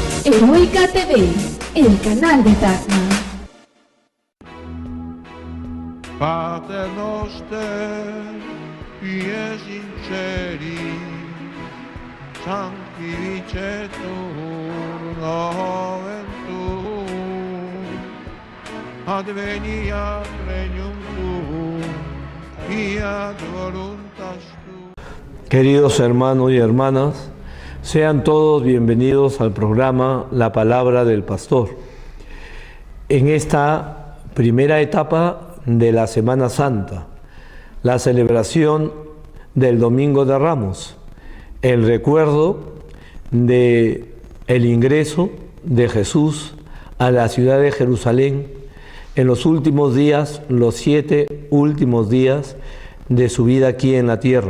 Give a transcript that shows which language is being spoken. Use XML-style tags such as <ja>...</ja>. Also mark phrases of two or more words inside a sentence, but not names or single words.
<es>Heroica TV, el canal de Dagmar.</es> <la>Pater noster, qui sinceri, sanctificetur nomen tuum, adveniat regnum tuum, fiat voluntas tuum.</la> <es>Queridos hermanos y hermanas, sean todos bienvenidos al programa La Palabra del Pastor. En esta primera etapa de la Semana Santa, la celebración del Domingo de Ramos, el recuerdo del ingreso de Jesús a la ciudad de Jerusalén en los últimos días, los 7 últimos días de su vida aquí en la tierra.</es>